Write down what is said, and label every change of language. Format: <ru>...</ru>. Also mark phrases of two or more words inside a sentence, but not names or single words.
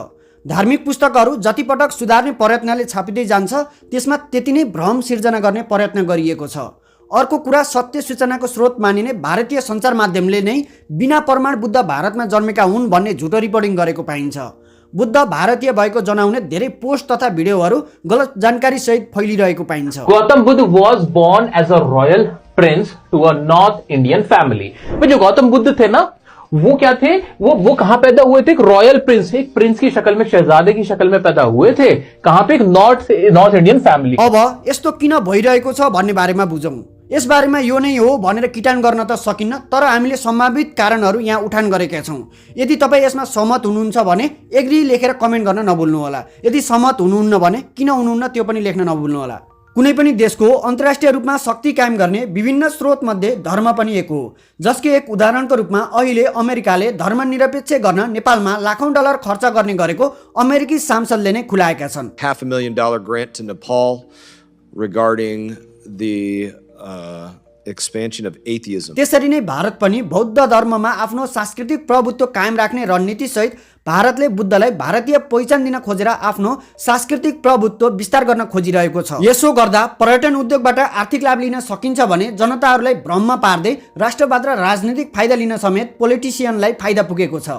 <ne>धार्मिक पुस्तकहरू जति पटक सुधार्ने प्रयत्नले छापिँदै जान्छ, त्यसमा त्यति नै भ्रम सिर्जना गर्ने प्रयत्न गरिएको छ। अर्को कुरा, सत्य सूचनाको स्रोत मानिने भारतीय सञ्चार माध्यमले नै बिना प्रमाण बुद्ध भारतमा जन्मेका हुन् भन्ने झुटो रिपोर्टिङ गरेको पाइन्छ। बुद्ध भारतीय भएको जनाउने धेरै पोस्ट तथा भिडियोहरू गलत जानकारी सहित फैलिरहेको पाइन्छ।</ne> <en>गौतम बुद्ध was born as a royal prince to a North Indian family.</en> <hi>जो गौतम बुद्ध थे ना, वो क्या थे, वो कहां पैदा हुए थे? एक</hi> <en>royal prince,</en> <hi>एक प्रिंस की शक्ल में, शहजादे की शक्ल में पैदा हुए थे। कहां पे? एक</hi> <en>North Indian family.</en> <ne>अब यस्तो किन भइरहेको छ भन्ने बारेमा बुझौं। यस बारेमा यो नै हो भनेर किटान गर्न त सकिन्न, तर हामीले सम्भावित कारणहरू यहाँ उठान गरेका छौं। यदि तपाईँ यसमा सहमत हुनुहुन्छ भने एग्री लेखेर कमेन्ट गर्न नभुल्नु होला। यदि सहमत हुनुहुन्न भने किन हुनुहुन्न त्यो पनि लेख्न नभुल्नु होला। कुनै पनि देशको अन्तर्राष्ट्रिय रूपमा शक्ति कायम गर्ने विभिन्न स्रोत मध्ये धर्म पनि एक हो, जसको एक उदाहरणको रूपमा अहिले अमेरिकाले धर्मनिरपेक्ष गर्न नेपालमा लाखौं डलर खर्च गर्ने गरेको अमेरिकी सांसदले नै खुलाएका छन्।</ne> <en>$500,000 grant to Nepal regarding the expansion of atheism.</en> <ne>त्यसरी नै भारत पनि बौद्ध धर्ममा आफ्नो सांस्कृतिक प्रभुत्व कायम राख्ने रणनीति सहित भारतले बुद्धलाई भारतीय पहिचान दिन खोजेर आफ्नो सांस्कृतिक प्रभुत्व विस्तार गर्न खोजिरहेको छ। यसो गर्दा पर्यटन उद्योगबाट आर्थिक लाभ लिन सकिन्छ भने जनताहरूलाई भ्रममा पार्दै राष्ट्रवाद र राजनीतिक फाइदा लिन समेत पोलिटिसियनलाई फाइदा पुगेको छ।</ne>